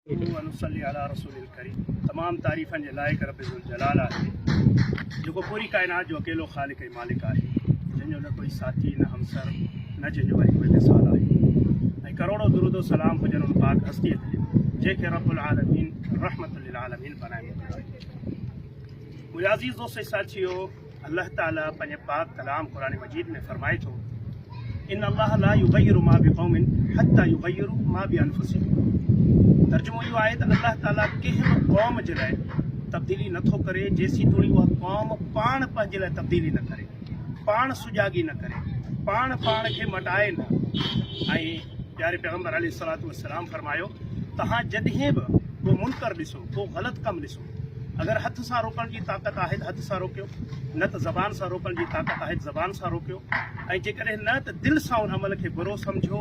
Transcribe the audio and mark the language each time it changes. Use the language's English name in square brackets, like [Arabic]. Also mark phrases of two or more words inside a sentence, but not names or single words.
[Sindhi] तमाम तारीफ़न जे लाइक़ [Arabic] رب الجلال [Sindhi] आहे जेको पूरी कायनात जो अकेलो ख़ालिक़ ऐं मालिक आहे, जंहिंजो न कोई साथी न हमसर न जंहिंजो वरी कोई मिसाल आहे। ऐं करोड़ों दुरूद सलाम हुजनि उन पाक हस्तीअ ते जंहिंखे [Arabic] رب العالمين رحمة للعالمين [Sindhi] बनाए मोकिलियो आहे। मुंहिंजा अज़ीज़ दोस्त साथियो, अल्लाह ताला पंहिंजे पाक कलाम क़ुरान मजीद में फरमाए थो, [Arabic] إن الله لا يغير ما بقوم حتى يغيروا ما بأنفسهم. [Sindhi] तर्जुमो इहो आहे त अल्लाह ताला कंहिं बि क़ौम जे लाइ तब्दीली नथो करे जेसीं ताईं उहा क़ौम पाण पंहिंजे लाइ तब्दीली न करे, पाण सुजागी न करे, पाण खे मटाए न। ऐं प्यारे पैगम्बर [Arabic] عليه الصلاة والسلام [Sindhi] फरमायो, तव्हां जॾहिं बि को मुनकर ॾिसो, को ग़लति कमु ॾिसो, अगर हथ सां रोकण जी ताक़त आहे त हथ सां रोकियो, न त ज़बान सां रोकण जी ताक़त आहे त ज़बान सां रोकियो, ऐं जेकॾहिं न त दिलि सां उन अमल खे बुरो सम्झो।